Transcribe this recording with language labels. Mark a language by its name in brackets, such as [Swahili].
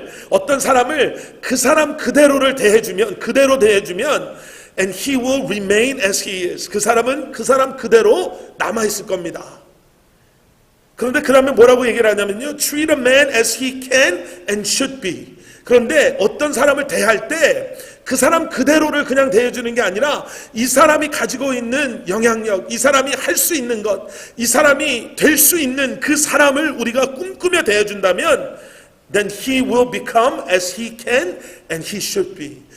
[Korean] 어떤 사람을 그 사람 그대로 대해주면 [English] and he will remain as he is. [Korean] 그 사람은 그 사람 그대로 남아있을 겁니다. 그런데 그 다음에 뭐라고 얘기를 하냐면요, [English] Treat a man as he can and should be. [Korean] 그런데 어떤 사람을 대할 때 그 사람 그대로를 그냥 대해주는 게 아니라 이 사람이 가지고 있는 영향력, 이 사람이 할 수 있는 것, 이 사람이 될 수 있는 그 사람을 우리가 꿈꾸며 대해준다면 [English] then he will become as he can and he should be.